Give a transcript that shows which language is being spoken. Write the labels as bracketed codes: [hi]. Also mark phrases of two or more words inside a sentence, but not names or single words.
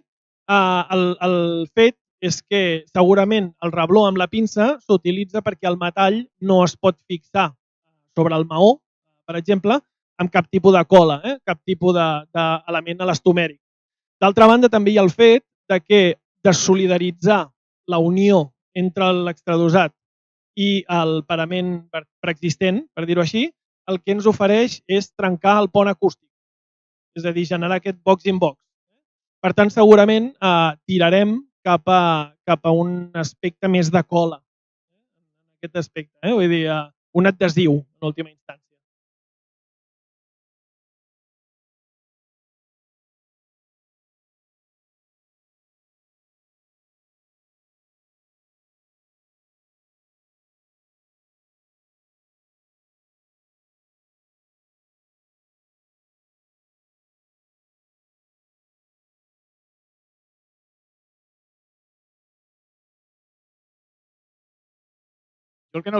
[ca] El fet és que segurament el rebló amb la pinça s'utilitza perquè el metall no es pot fixar sobre el maó, per exemple, amb cap tipus de cola, cap tipus d'element elastomèric. D'altra banda, també hi ha el fet de que desolidaritzar la unió entre l'extradosat i el parament preexistent, per dir-ho així, el que ens ofereix és trencar el pont acústic, és a dir, generar aquest [en] box in box. [ca] Per tant, segurament tirarem cap a un aspecte més de cola, en aquest aspecte, vull dir, un adhesiu, en última instància. Jo el que no he